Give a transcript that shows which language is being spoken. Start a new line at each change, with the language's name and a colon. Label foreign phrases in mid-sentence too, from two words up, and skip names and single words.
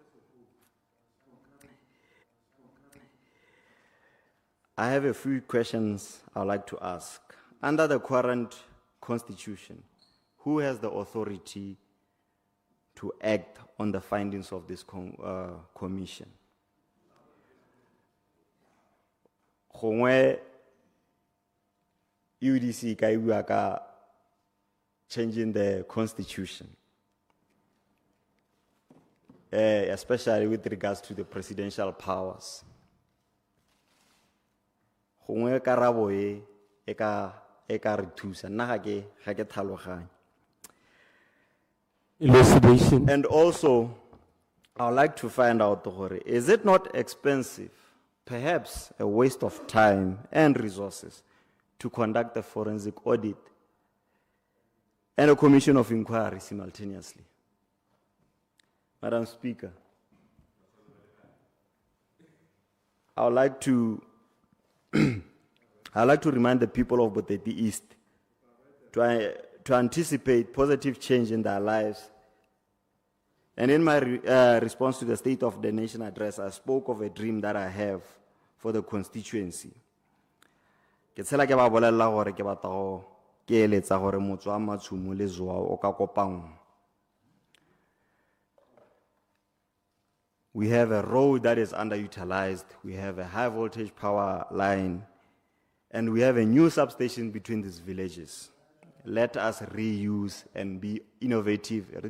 English: I have a few questions I'd like to ask. Under the current constitution, who has the authority to act on the findings of this commission?
Tswana: Gongwe UDC ka bua ka
English: changing the constitution, especially with regards to the presidential powers.
Tswana: Gongwe karabo e ka re thusa nna ga ke tlhaloganya.
English: Elucidation. And also, I would like to find out, is it not expensive, perhaps a waste of time and resources, to conduct a forensic audit and a commission of inquiry simultaneously? Madam Speaker, I would like to remind the people of Boteti East to anticipate positive change in their lives. And in my response to the State of the Nation address, I spoke of a dream that I have for the constituency.
Tswana: Ke tshela ke ba bolella gore ke batla go ke eletsa gore motho wa Matshumo le Zwa o ka kopangwa.
English: We have a road that is underutilized, we have a high voltage power line, and we have a new substation between these villages. Let us reuse and be innovative.